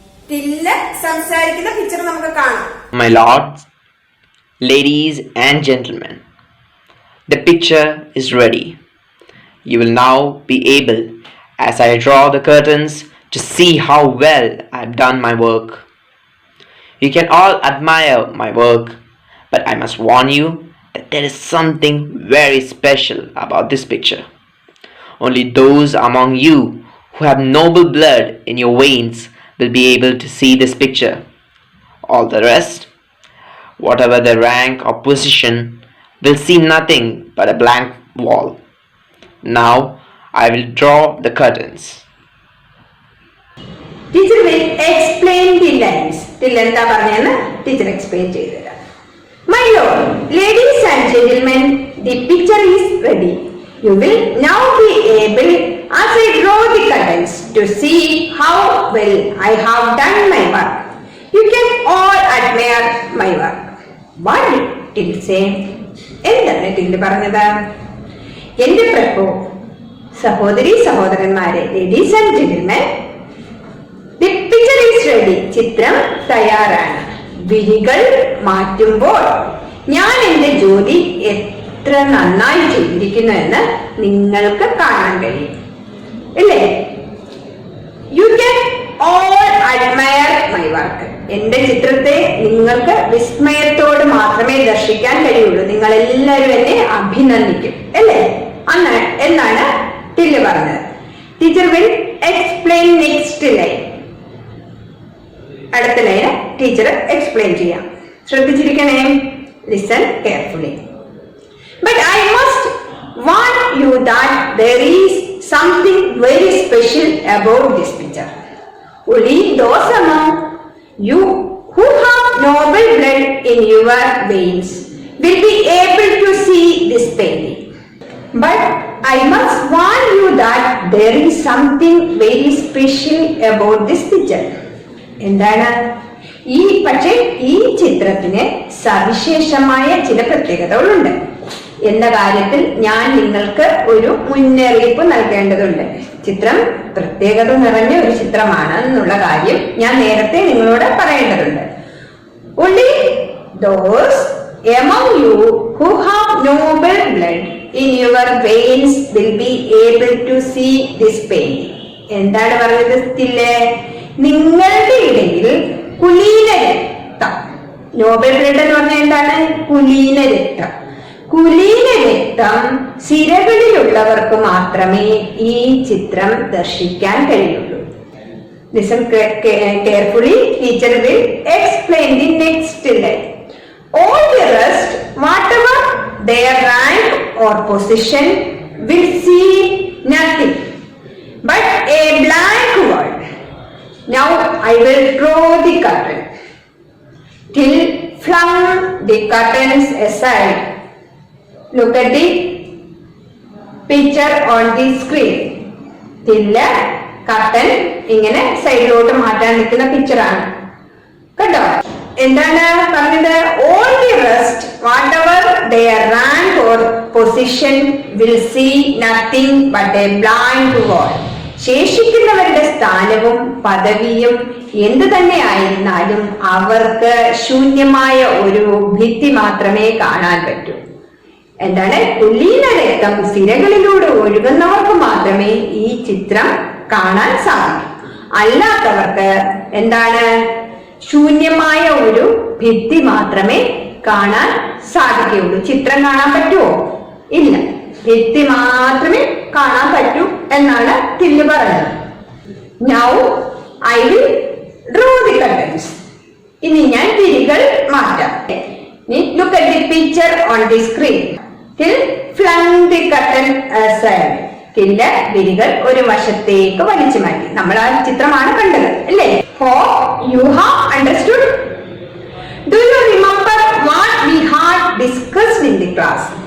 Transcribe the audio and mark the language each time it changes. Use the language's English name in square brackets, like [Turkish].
[Malayalam] Till സംസാരിക്കുന്ന picture നമുക്ക് കാണാം. [English] My lords, ladies and gentlemen, the picture is ready. You will now be able, as I draw the curtains, to see how well I've done my work. You can all admire my work, but I must warn you that there is something very special about this picture. Only those among you who have noble blood in your veins will be able to see this picture. All the rest, whatever their rank or position, will see nothing but a blank wall. Now I will draw the curtains. Teacher will explain the lines. [Malayalam] Till എന്താ പറഞ്ഞെന്ന് teacher explain ചെയ്തുതരാം. [English] My lord, ladies and gentlemen, the picture is ready. You will now be able, as I draw the curtains, to see how well I have done my work. You can all admire my work. What did Till say? [Malayalam] എന്താണ് till പറഞ്ഞത്? എന്റെ പ്രഭു, സഹോദരി സഹോദരന്മാരെ, [English] Ladies and gentlemen, the picture is ready. [Malayalam] ചിത്രം തയ്യാറാണ്. വിരികൾ മാറ്റുമ്പോൾ ഞാൻ എന്റെ ജോലി എത്ര നന്നായി ചെയ്തിരിക്കുന്നു എന്ന് നിങ്ങൾക്ക് കാണാൻ കഴിയും, ഇല്ലേ? [English] You can all admire my work. [Malayalam] എന്റെ ചിത്രത്തെ നിങ്ങൾക്ക് വിസ്മയത്തോട് മാത്രമേ ദർശിക്കാൻ കഴിയുള്ളൂ. നിങ്ങൾ എല്ലാവരും എന്നെ അഭിനന്ദിക്കും, അല്ലേ? എന്നാണ് ടില്ല് പറഞ്ഞത്. [English] Teacher will explain next line. [Malayalam] അടുത്ത ലൈന് ടീച്ചർ എക്സ്പ്ലെയിൻ ചെയ്യാം. ശ്രദ്ധിച്ചിരിക്കണേ. [English] Listen carefully. But I must warn you that there is something very special about this picture. Only those among you who have noble blood in your veins will be able to see this painting. But I must warn you that there is something very special about this picture. [Malayalam] എന്താണ്? പക്ഷേ ഈ ചിത്രത്തിന് സവിശേഷമായ ചില പ്രത്യേകതകളുണ്ട് എന്ന കാര്യത്തിൽ ഞാൻ നിങ്ങൾക്ക് ഒരു മുന്നറിയിപ്പ് നൽകേണ്ടതുണ്ട്. ചിത്രം പ്രത്യേകത നിറഞ്ഞ ഒരു ചിത്രമാണ് എന്നുള്ള കാര്യം ഞാൻ നേരത്തെ നിങ്ങളോട് പറയേണ്ടതുണ്ട്. [English] Only those among you who have noble blood in your veins will be able to see this painting. [Malayalam] എന്താണ് പറഞ്ഞത്? നിങ്ങളുടെ ഇടയിൽ കുലീന രക്തം, നോബൽ ബ്ലഡ് എന്ന് പറഞ്ഞാൽ എന്താണ്? കുലീന രക്തം. കുലീന രക്തം സിരകളിലുള്ളവർക്ക് മാത്രമേ ഈ ചിത്രം ദർശിക്കാൻ കഴിയുള്ളൂ. [English] Listen carefully. Teacher will explain the next line. All the rest, whatever their rank or position, will see nothing but a blank wall. Now I will draw the curtain. Till flung the curtains aside. Look at the picture on the screen. [Malayalam] Till curtain ഇങ്ങനെ സൈഡിലോട്ട് മാറ്റാൻ നിൽക്കുന്ന പിക്ചറാണ് കേട്ടോ. എന്താണ് പറഞ്ഞത്? [English] All the rest, whatever their rank or position, will see nothing but a blind wall. [Malayalam] ശേഷിക്കുന്നവരുടെ സ്ഥാനവും പദവിയും എന്തു തന്നെ ആയിരുന്നാലും അവർക്ക് ശൂന്യമായ ഒരു ഭിത്തി മാത്രമേ കാണാൻ പറ്റൂ. എന്താണ്? കുലീന രക്തം സിരകളിലൂടെ ഒഴുകുന്നവർക്ക് മാത്രമേ ഈ ചിത്രം കാണാൻ സാധിക്കൂ. അല്ലാത്തവർക്ക് എന്താണ്? ശൂന്യമായ ഒരു ഭിത്തി മാത്രമേ കാണാൻ സാധിക്കുകയുള്ളൂ. ചിത്രം കാണാൻ പറ്റുമോ? ഇല്ല, ഭിത്തി മാത്രമേ കാണാൻ പറ്റൂ എന്നാണ് തില്ല് പറഞ്ഞത്. [English] Now I will draw the curtains. [Malayalam] ഇനി ഞാൻ വിരികൾ മാറ്റാം. [English] Look at the picture on the screen. Till flung the curtain aside. [Malayalam] തില്ല് വിരികൾ ഒരു വശത്തേക്ക് വലിച്ചു മാറ്റി. നമ്മൾ ആ ചിത്രമാണ് കണ്ടത്, അല്ലേ? [English] Hope you have understood. Do you remember what we had discussed in the class?